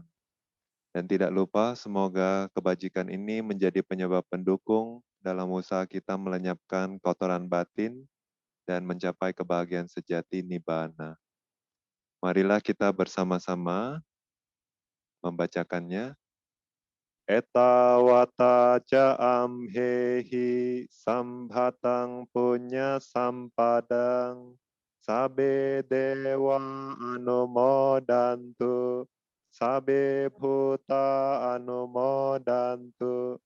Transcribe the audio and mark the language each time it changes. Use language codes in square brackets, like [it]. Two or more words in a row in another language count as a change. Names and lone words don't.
[id] Dan tidak lupa, semoga kebajikan ini menjadi penyebab pendukung dalam usaha kita melenyapkan kotoran batin dan mencapai kebahagiaan sejati Nibbana. Marilah kita bersama-sama membacakannya. [pi] Etawata ca amhehi sambhatang punya sampadang Sabe dewa anumodantu. Sabe bhuta anumodantu.